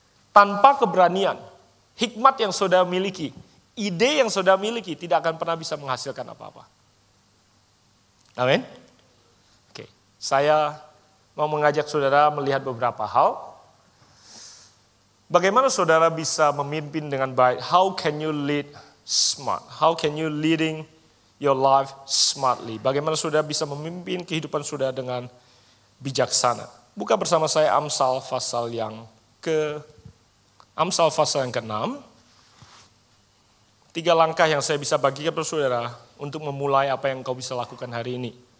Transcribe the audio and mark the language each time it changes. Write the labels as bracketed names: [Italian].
[Indonesian] Tanpa keberanian, hikmat yang saudara miliki, ide yang saudara miliki tidak akan pernah bisa menghasilkan apa-apa. Amin. Oke, saya mau mengajak saudara melihat beberapa hal. Bagaimana saudara bisa memimpin dengan baik? [English] How can you lead smart? How can you leading your life smartly? [Indonesian] Bagaimana saudara bisa memimpin kehidupan saudara dengan bijaksana? Buka bersama saya Amsal pasal yang ke-6. 3 langkah yang saya bisa bagikan kepada saudara untuk memulai apa yang kau bisa lakukan hari ini.